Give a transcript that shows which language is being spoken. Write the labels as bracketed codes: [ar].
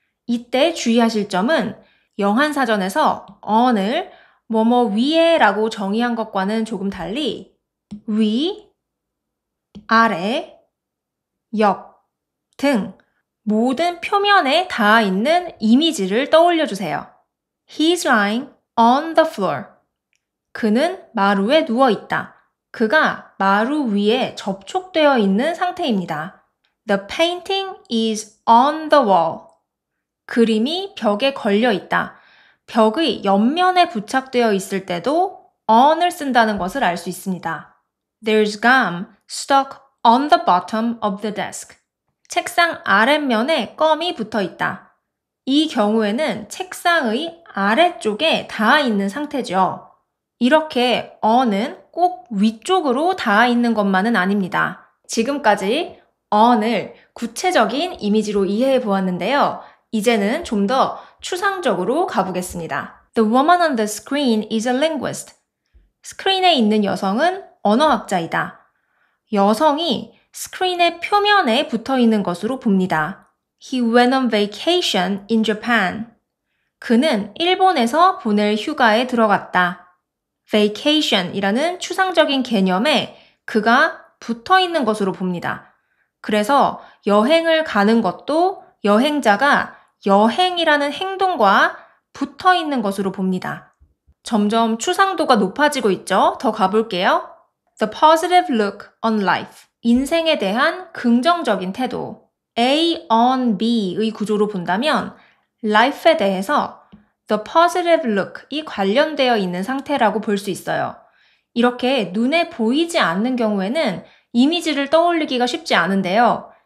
[ko] 이때 주의하실 점은 영한사전에서 on을 뭐뭐 위에 라고 정의한 것과는 조금 달리 위, 아래, 옆 등 모든 표면에 닿아 있는 이미지를 떠올려 주세요. [en] He's lying on the floor. [ko] 그는 마루에 누워 있다. 그가 마루 위에 접촉되어 있는 상태입니다. [en] The painting is on the wall. [ko] 그림이 벽에 걸려 있다. 벽의 옆면에 부착되어 있을 때도 on을 쓴다는 것을 알 수 있습니다. [en] There's gum stuck on the bottom of the desk. [ko] 책상 아랫면에 껌이 붙어 있다. 이 경우에는 책상의 아래쪽에 닿아 있는 상태죠. 이렇게 on은 꼭 위쪽으로 닿아 있는 것만은 아닙니다. 지금까지 on을 구체적인 이미지로 이해해 보았는데요. 이제는 좀 더 추상적으로 가보겠습니다. [en] The woman on the screen is a linguist. [ko] 스크린에 있는 여성은 언어학자이다. 여성이 스크린의 표면에 붙어 있는 것으로 봅니다. [en] He went on vacation in Japan. [ko] 그는 일본에서 보낼 휴가에 들어갔다. vacation이라는 추상적인 개념에 그가 붙어 있는 것으로 봅니다. 그래서 여행을 가는 것도 여행자가 여행이라는 행동과 붙어 있는 것으로 봅니다. 점점 추상도가 높아지고 있죠? 더 가볼게요. [en] The positive look on life. [ko] 인생에 대한 긍정적인 태도. A on B의 구조로 본다면 life에 대해서 the positive look이 관련되어 있는 상태라고 볼 수 있어요. 이렇게 눈에 보이지 않는 경우에는 이미지를 떠올리기가 쉽지 않은데요.